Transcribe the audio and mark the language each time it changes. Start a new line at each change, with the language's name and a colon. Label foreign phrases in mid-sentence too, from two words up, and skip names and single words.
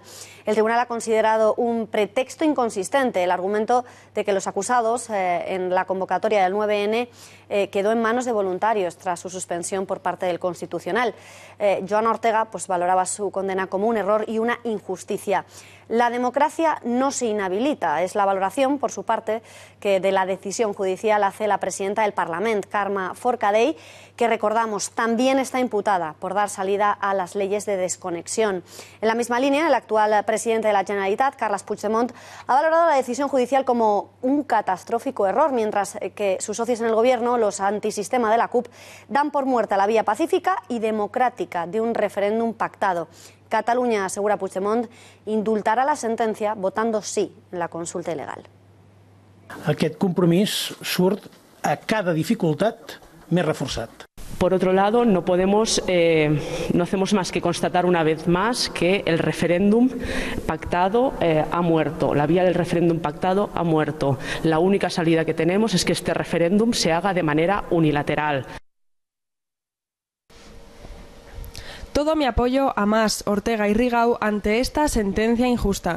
Spanish: El tribunal ha considerado un pretexto inconsistente el argumento de que los acusados en la convocatoria del 9N quedó en manos de voluntarios tras su suspensión por parte del Constitucional. Joana Ortega pues valoraba su condena como un error y una injusticia. La democracia no se inhabilita, es la valoración, por su parte, que de la decisión judicial hace la presidenta del Parlament, Carme Forcadell, que recordamos también está imputada por dar salida a las leyes de desconexión. En la misma línea, el actual presidente de la Generalitat, Carles Puigdemont, ha valorado la decisión judicial como un catastrófico error, mientras que sus socios en el gobierno, los antisistema de la CUP, dan por muerta la vía pacífica y democrática de un referéndum pactado.
Catalan: Catalunya, asegura Puigdemont, indultarà la sentència votant sí en la consulta il·legal. Aquest compromís surt a cada dificultat més reforçat.
Spanish: Por otro lado, no hacemos más que constatar una vez más que el referéndum pactado ha muerto. La vía del referéndum pactado ha muerto. La única salida que tenemos es que este referéndum se haga de manera unilateral. Todo mi apoyo a Mas, Ortega y Rigau ante esta sentencia injusta.